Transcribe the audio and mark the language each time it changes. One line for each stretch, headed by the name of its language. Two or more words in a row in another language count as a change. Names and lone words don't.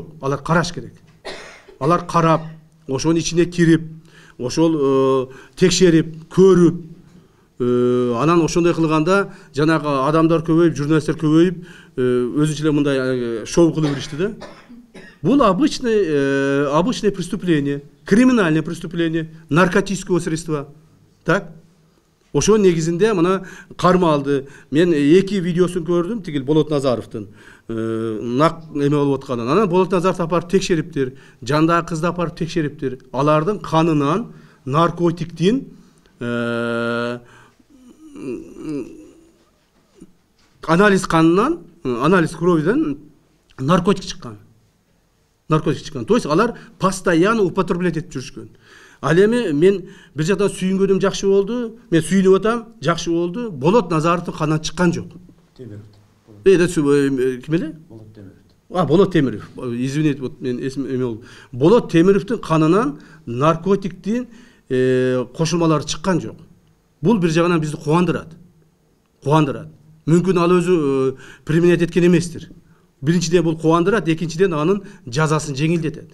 Kyrgyz: Алар караш керек. Алар карап, ошонун ичине кирип, ошол текшерип, көрүп, анан ошондой кылганда жанагы адамдар көбөйүп, журналисттер көбөйүп, өзүнчө эле мындай шоу кылып беришти да.
Russian: Бул обычное преступление, криминальное преступление, наркотического средства. Так?
Kyrgyz: Ошонун негизинде мына карма алды. Мен 2 видеосун көрдүм, тигил Болот Назаровдун нак эме болуп атканын. Анан Болот Назаров апарып текшериптир, жандагы кызды апарып текшериптир. Алардын канынан наркотиктин анализ канынан, анализ кровиден наркотик чыккан.
Russian: То есть
Kyrgyz: алар
Russian: постоянно употреблять
Kyrgyz: этип жүрүшкөн. Ал эми мен бир жактан сүйүнгөнүм жакшы болду. Мен сүйүнүп атам, жакшы болду. Болот Назаровдун канынан чыккан жок. Темиров. Ким эле? Болот Темиров. Болот Темиров.
Russian: Извините, вот
Kyrgyz: мен эсим эме болду. Болот Темировдун канынан наркотиктин кошулмалары чыккан жок. Бул бир жагынан бизди кубандырат. Мүмкүн ал өзү применять эткен эместир. Биринчиден бул кубандырат, экинчиден анын жазасын жеңилдетет.